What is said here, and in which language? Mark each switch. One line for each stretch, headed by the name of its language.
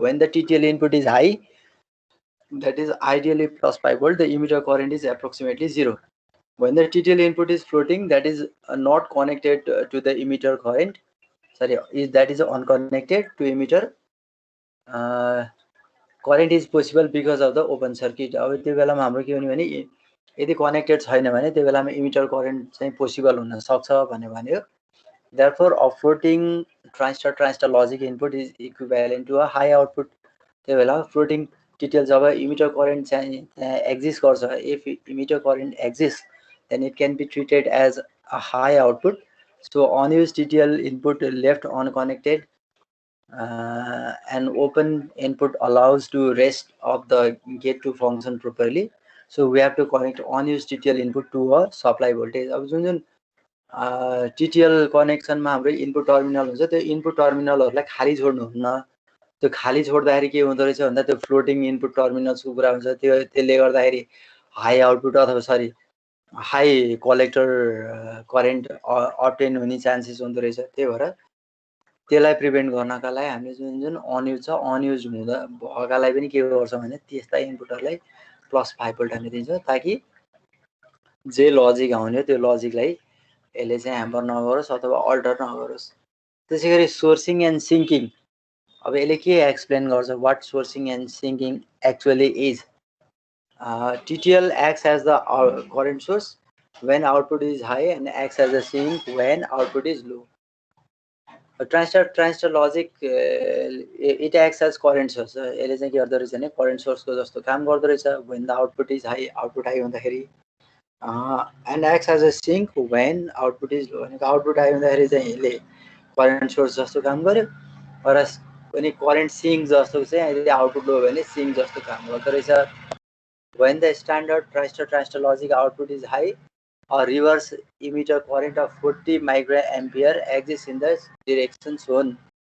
English: When the TTL input is high, that is ideally plus 5 volt, the emitter current is approximately 0. When the TTL input is floating, that is not connected to the emitter current, sorry, that is unconnected to emitter, current is possible because of the open circuit.
Nepali: अब त्यो बेलामा हाम्रो के हुने भने यदि connected छैन भने त्यो बेलामा इमिटर करेन्ट चाहिँ पोसिबल हुन सक्छ भन्यो.
English: Therefore a floating transistor logic input is equivalent to a high output.
Nepali: त्यो बेला फ्लोटिङ TTL जब इमिटर करेन्ट चाहिँ एक्जिस्ट गर्छ,
English: if emitter current exists, then it can be treated as a high output. So unused TTL input left unconnected, and open input allows to rest of the gate to function properly. So we have to connect unused TTL input to a supply voltage.
Nepali: अब जुन TTL कनेक्सनमा हाम्रो input terminal हुन्छ त्यो input टर्मिनलहरूलाई खाली छोड्नुहुन्न. त्यो खाली छोड्दाखेरि के हुँदो रहेछ भन्दा त्यो फ्लोटिङ इनपुट टर्मिनल्सको कुरा हुन्छ. त्यसले गर्दाखेरि हाई आउटपुट अथवा sorry high collector current obtain हुने चान्सेस हुँदो रहेछ. त्यही भएर त्यसलाई प्रिभेन्ट गर्नका लागि हामीले जुन अनयुज छ अनयुज हुँदा भएकालाई पनि के गर्छौँ भने त्यस्ता इनपुटहरूलाई +5 भोल्ट हामी दिन्छौँ ताकि जे लजिक आउने त्यो लजिकलाई यसले चाहिँ ह्याम्पर नगरोस् अथवा अल्टर नगरोस्. त्यसैगरी सोर्सिङ एन्ड सिङ्किङ. अब यसले के एक्सप्लेन गर्छ
English: What sourcing and sinking actually is. TTL acts as the current source when output is high and acts as a sink when output is low. Transistor logic it acts as current source.
Nepali: यसले चाहिँ के गर्दो रहेछ भने current source को जस्तो काम गर्दो रहेछ.
English: when the output is high, output high हुँदाखेरि and acts as a sink when output is low.
Nepali: भनेको output high हुँदाखेरि चाहिँ यसले current source जस्तो काम गर्यो. whereas when current sink जस्तो चाहिँ यसले output low भने sink जस्तो काम गर्दो रहेछ.
English: When the standard transistor logic output is high, a reverse emitter current of 40 microampere exists in the direction shown.